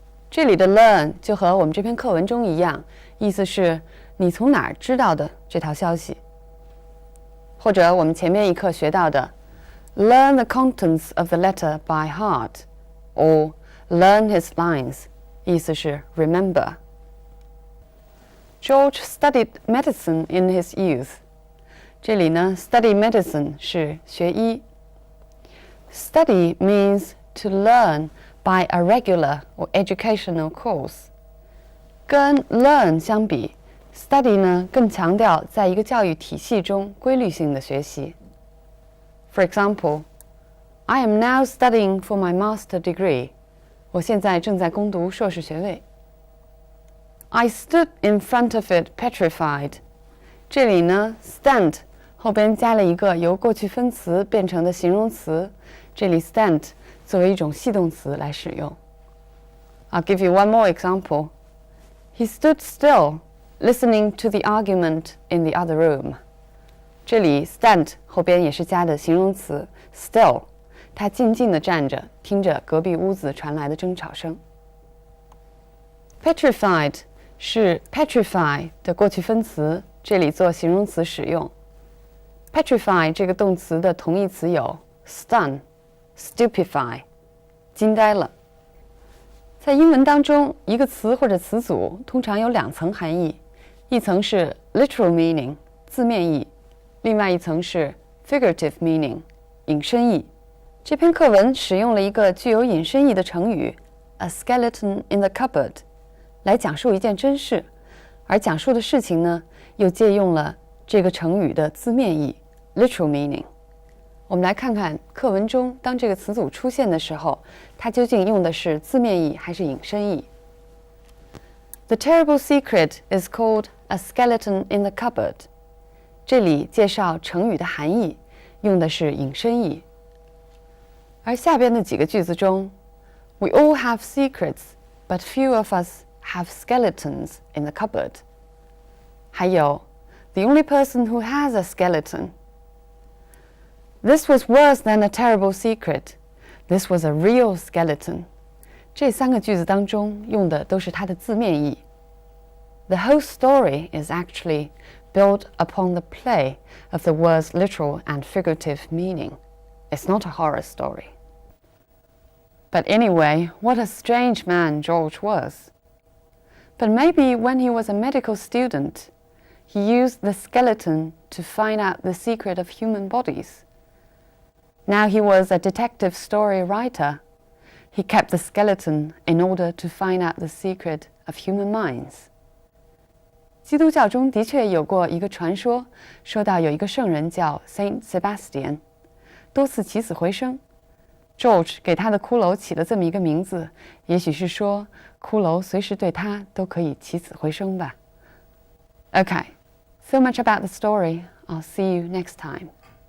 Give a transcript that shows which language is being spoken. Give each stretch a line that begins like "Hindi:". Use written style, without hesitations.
Chinese: 这里的 learn 就和我们这篇课文中一样，意思是你从哪儿知道的这条消息。或者我们前面一课学到的
English: learn the contents of the letter by heart, or learn his lines,
Chinese: 意思是
English: remember. George studied medicine in his youth.
Chinese: 这里呢 study medicine 是学医。
English: Study means to learn by a regular or educational course.
Chinese: 跟 learn 相比 study 呢更强调在一个教育体系中规律性的学习。
English: For example, I am now studying for my master degree.
Chinese: 我现在正在攻读硕士学位。
English: I stood in front of it petrified.
Chinese: 这里呢 stand 后边加了一个由过去分词变成的形容词，这里 stand 作为一种系动词来使用。
English: I'll give you one more example. He stood still, listening to the argument in the other room.
Chinese: 这里 stand 后边也是加的形容词 still， 他静静地站着，听着隔壁屋子传来的争吵声。 Petrified 是 petrify 的过去分词，这里做形容词使用。 Petrify 这个动词的同义词有 stun、stupefy， 惊呆了。在英文当中，一个词或者词组通常有两层含义，一层是 literal meaning 字面意，另外一层是 figurative meaning 引申义。这篇课文使用了一个具有引申义的成语
English: a skeleton in the cupboard
Chinese: 来讲述一件真事，而讲述的事情呢，又借用了这个成语的字面意 literal meaning。我们来看看课文中当这个词组出现的时候，它究竟用的是字面意还是引申义。
English: The terrible secret is called a skeleton in the cupboard。
Chinese: 这里介绍成语的含义，用的是引申义。而下边的几个句子中
English: ，We all have secrets, but few of us have skeletons in the cupboard。还有 The only person who has a skeleton。This was worse than a terrible secret. This was a real skeleton.
Chinese: 这三个句子当中用的都是它的字面意。
English: The whole story is actually built upon the play of the words literal and figurative meaning. It's not a horror story. But anyway, what a strange man George was. But maybe when he was a medical student, he used the skeleton to find out the secret of human bodies.Now he was a detective story writer. He kept the skeleton in order to find out the secret of human minds.
Chinese: 基督教中的确有过一个传说，说到有一个圣人叫 Saint Sebastian， 多次起死回生。 George 给他的骷髅起了这么一个名字，也许是说骷髅随时对他都可以起死回生吧。
English: Okay, so much about the story. I'll see you next time.